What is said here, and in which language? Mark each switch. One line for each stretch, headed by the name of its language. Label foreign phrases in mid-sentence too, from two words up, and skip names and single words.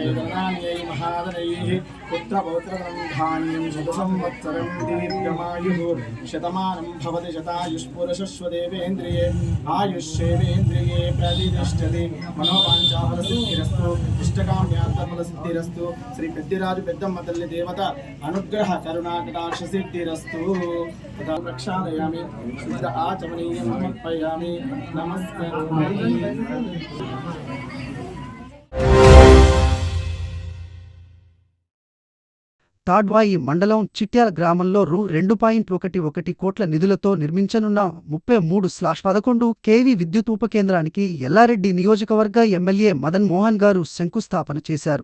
Sanskrit: गणान्यै महादनैः पुत्रपौत्रधान्यं शतसंवत्सरं दीर्घमायुः शतमानं भवति शतायुष्पुरुषस्वदेवेन्द्रिये आयुष्येवेन्द्रिये प्रतिष्ठते मनोवाञ्छाफलसिद्धिरस्तु इष्टकाम्यार्थफलसिद्धिरस्तु श्री पेद्दिराजु पेद्दम्म तल्लि देवता अनुग्रह करुणाकटाक्षसिद्धिरस्तु तथा प्रक्षालयामि शुद्ध आचमनीयं समर्पयामि नमस्कारोमि।
Telugu: తాడ్వాయి మండలం చిట్యాల గ్రామంలో రూ. 2.11 కోట్ల నిధులతో నిర్మించనున్న 33/11 kV విద్యుత్ ఉపకేంద్రానికి ఎల్లారెడ్డి నియోజకవర్గ ఎమ్మెల్యే మదన్ మోహన్ గారు శంకుస్థాపన చేశారు.